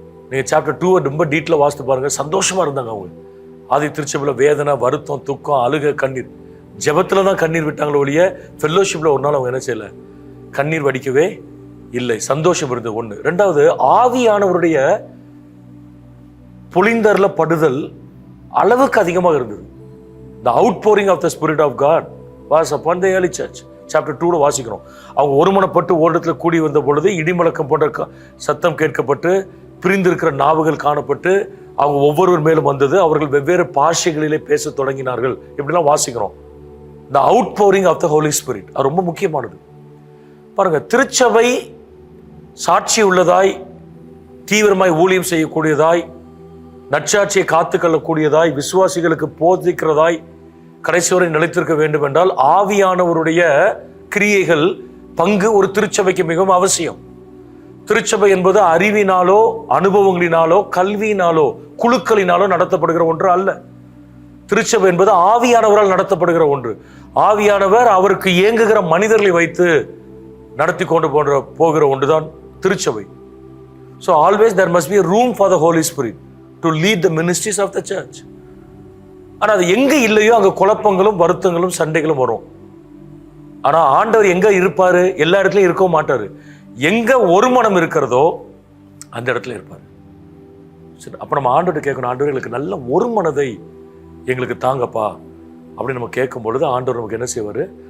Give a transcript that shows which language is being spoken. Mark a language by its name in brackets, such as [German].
[Tamil] நீங்க சாப்டர் 2 ரொம்ப டீட்டெயிலாக வாசித்து பாருங்க. சந்தோஷமா இருந்தாங்க அவங்க. ஆதி திருச்சபையில் வேதனை, வருத்தம், துக்கம், அழுக, கண்ணீர், ஜெபத்துல தான் கண்ணீர் விட்டாங்களோ ஒழிய ஃபெல்லோஷிப்ல ஒரு நாள் அவங்க என்ன செய்யல, கண்ணீர் வடிக்கவே இல்லை. சந்தோஷம் இருந்தது ஒண்ணு. ரெண்டாவது, ஆவியானவருடைய பொழிந்தர்ல படுதல் அளவுக்கு அதிகமாக இருந்தது. [English] The outpouring of the Spirit of God was upon the early church. [Tamil] Chapter 2 வாசிக்கிறோம். அவங்க ஒருமனப்பட்டு ஓரிடத்துல கூடி வந்த பொழுது இடிமுழக்கம் போன்ற சத்தம் கேட்கப்பட்டு, பிரிந்திருக்கிற நாவுகள் காணப்பட்டு, அவங்க ஒவ்வொருவர் மேலும் வந்தது. அவர்கள் வெவ்வேறு பாஷைகளிலே பேச தொடங்கினார்கள். இப்படிலாம் வாசிக்கிறோம். [English] The outpouring of the Holy Spirit [Tamil] அது ரொம்ப முக்கியமானது. பாருங்க, திருச்சபை சாட்சி உள்ளதாய், தீவிரமாய் ஊழியம் செய்யக்கூடியதாய், நற்சாட்சியை காத்துக்கொள்ளக்கூடியதாய், விசுவாசிகளுக்கு போதிக்கிறதாய், கடைசி வரை நிலைத்திருக்க வேண்டும் என்றால் ஆவியானவருடைய கிரியைகள் பங்கு ஒரு திருச்சபைக்கு மிகவும் அவசியம். திருச்சபை என்பது அறிவினாலோ, அனுபவங்களினாலோ, கல்வியினாலோ, குழுக்களினாலோ நடத்தப்படுகிற ஒன்று அல்ல. திருச்சபை என்பது ஆவியானவரால் நடத்தப்படுகிற ஒன்று. ஆவியானவர் அவருக்கு இயங்குகிற மனிதர்களை வைத்து நடத்தி கொண்டு போகிற ஒன்றுதான் திருச்சபை. [English] So always there must be a room for the Holy Spirit to lead the ministries of the church. [Tamil] ஆனா அது எங்க இல்லையோ அங்க குழப்பங்களும், வருத்தங்களும், சண்டைகளும் வரும். ஆனா ஆண்டவர் எங்க இருப்பாரு? எல்லா இடத்துலயும் இருக்கவும் மாட்டாரு. எங்க ஒரு மனம் இருக்கிறதோ அந்த இடத்துல இருப்பாரு. சரி, அப்ப நம்ம ஆண்டவர்கிட்ட கேட்கணும், ஆண்டவர் எங்களுக்கு நல்ல ஒரு மனதை எங்களுக்கு தாங்கப்பா அப்படின்னு நம்ம கேட்கும் பொழுது ஆண்டவர் நமக்கு என்ன செய்வாரு?